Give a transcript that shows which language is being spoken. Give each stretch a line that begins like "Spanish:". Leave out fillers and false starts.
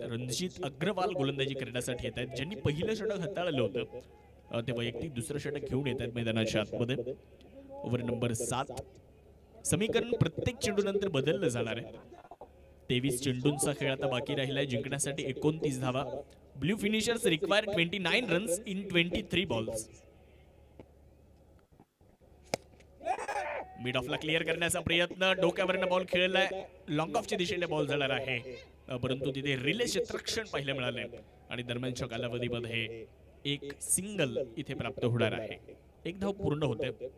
Marathi: रणजित अग्रवाल गोलंदाजी करण्यासाठी येत आहेत. ज्यांनी पहिलं षटक हाताळलं होतं ते वैयक्तिक दुसरं षटक घेऊन येत आहेत मैदानाच्या आतमध्ये. Over number 7. समीकरण प्रत्येक चेंडूनंतर बदललं जाणार आहे. 23 चेंडूंचा खेळ आता बाकी राहिलाय. जिंकण्यासाठी 29 धावा.
English: Blue finishers require 29 runs in 23 balls.
Marathi: Mid ऑफला clear करण्याचा प्रयत्न. डोक्यावरनं बॉल खेळलाय. लॉंग ऑफच्या दिशेने बॉल जाणार आहे, परंतु तिथे रिले क्षेत्ररक्षण पाहायला मिळाले आणि दरम्यानच्या कालावधीमध्ये एक सिंगल इथे प्राप्त होणार आहे. एक धाव पूर्ण होते.